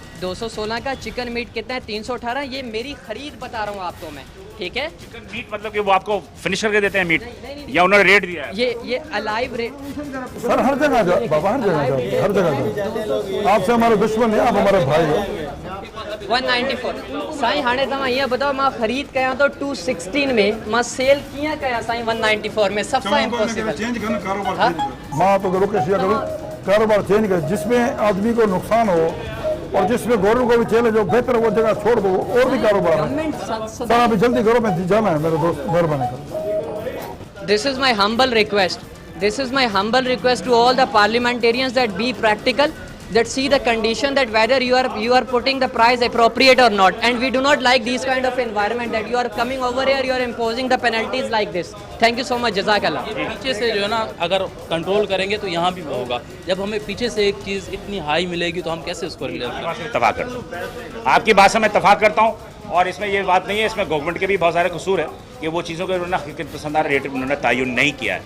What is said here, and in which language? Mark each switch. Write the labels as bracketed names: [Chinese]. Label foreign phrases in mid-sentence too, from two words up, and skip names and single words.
[Hindi] 216 का। [English] chicken meat [Hindi] कितना है? 318। ये मेरी खरीद बता रहा हूँ आपको मैं, ठीक है। [English] chicken meat [Hindi] मतलब कि वो आपको फिनिश करके देते हैं मीट, या उन्होंने रेट दिया है? ये [English] alive rate [Hindi] सर हर जगह जाओ बाबा, हर जगह जाओ, हर जगह जाओ। आपसे हमारे दुश्मन है, आप हमारे भाई हो। 194 साईं। [Sindhi] हाणे तव्हां ईअं ॿुधायो, मां ख़रीद कयां तो 216 में, मां सेल कीअं कयां साईं 194 में? सफ़ा इम्पॉसिबल। [Hindi] चेंज करना कारोबार, माँ तो रुकेश कारोबार चेंज कर, जिसमें आदमी को नुकसान हो और जिसमें गवर्नमेंट को भी चैलेंज हो, बेहतर वो जगह छोड़ दो, और भी कारोबार है। सर अभी जल्दी करो, मैं जाना है मेरे दोस्त, मेहरबानी करो। [English] This is my humble request. This is my humble request to all the parliamentarians that be practical, that see the condition, that whether you are putting the price appropriate or not. And we do not like these kind of environment that you are coming over here, you are imposing the penalties like this. Thank you so much. Jazakallah. [Hindi] पीछे से जो है ना, अगर कंट्रोल करेंगे तो यहाँ भी होगा। जब हमें पीछे से एक चीज़ इतनी हाई मिलेगी तो हम कैसे उसको इत्तफाक करता हूँ, आपकी बात से मैं इत्तफाक करता हूँ। और इसमें ये बात नहीं है, इसमें गवर्नमेंट के भी बहुत सारे कसूर है कि वो चीज़ों के उन्होंने हकीकत पसंद रेट उन्होंने तयन नहीं किया है।